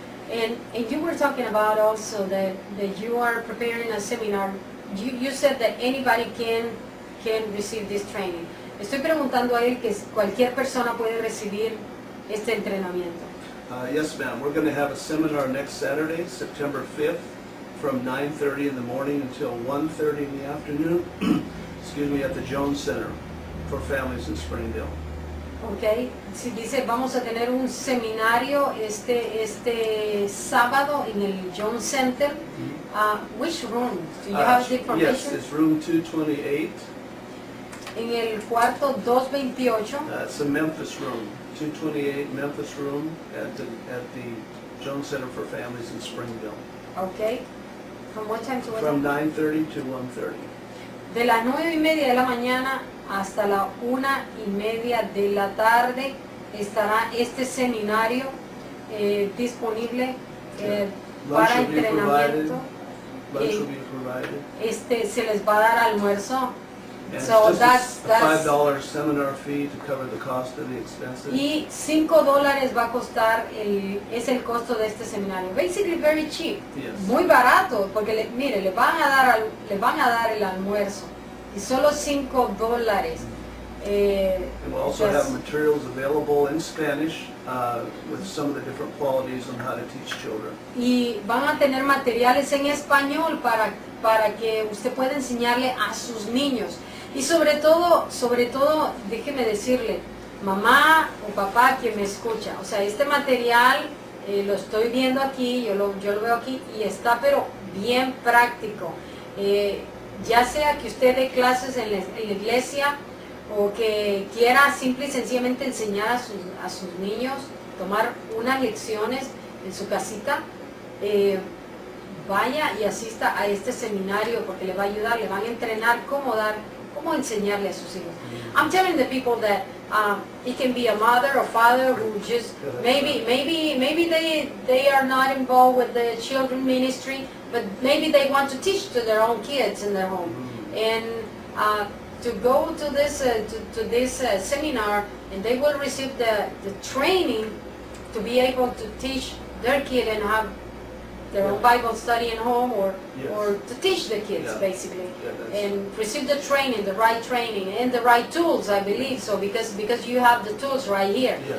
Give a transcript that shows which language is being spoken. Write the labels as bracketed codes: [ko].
[en] And you were talking about also that you are preparing a seminar. You said that anybody can receive this training. [es] Estoy preguntando a él que cualquier persona puede recibir este entrenamiento. [en] Yes, ma'am. We're going to have a seminar next Saturday, September 5th, from 9:30 in the morning until 1:30 in the afternoon. Excuse me, at the Jones Center for Families in Springdale. [es] Okay. Si dice, vamos a tener un seminario este sábado en el Jones Center. [en] Which room? Do you have the information? Yes, it's room 228. [es] En el cuarto 228. [en] It's a Memphis room, 228 Memphis room at the Jones Center for Families in Springdale. Okay. From what time to what From time? 9:30 to 1:30. [es] De las 9:30 de la mañana hasta la 1:30 de la tarde estará este seminario disponible para entrenamiento. [en] Lunch will be provided. [es] Se les va a dar almuerzo. [en] And So it's just a $5 seminar fee to cover the cost of the expenses. [es] Y $5 va a costar es el costo de este seminario. [en] Basically very cheap. Yes. [es] Muy barato, porque mire, le van a dar el almuerzo y solo $5. [en] And we'll also have materials available in Spanish with some of the different qualities on how to teach children. [es] Y van a tener materiales en español para que usted pueda enseñarle a sus niños. Y sobre todo, déjeme decirle, mamá o papá que me escucha, o sea, este material lo estoy viendo aquí, yo lo veo aquí y está pero bien práctico. Ya sea que usted dé clases en la iglesia o que quiera simple y sencillamente enseñar a sus niños, tomar unas lecciones en su casita, vaya y asista a este seminario porque le va a ayudar, le van a entrenar cómo enseñarle a sus hijos. [en] I'm telling the people that it can be a mother or father who just maybe they are not involved with the children ministry, but maybe they want to teach to their own kids in their home, and to go to this seminar, and they will receive the training to be able to teach their kid and have their own Bible study at home, or to teach the kids basically, and receive the training, the right training, and the right tools, I believe so, because you have the tools right here.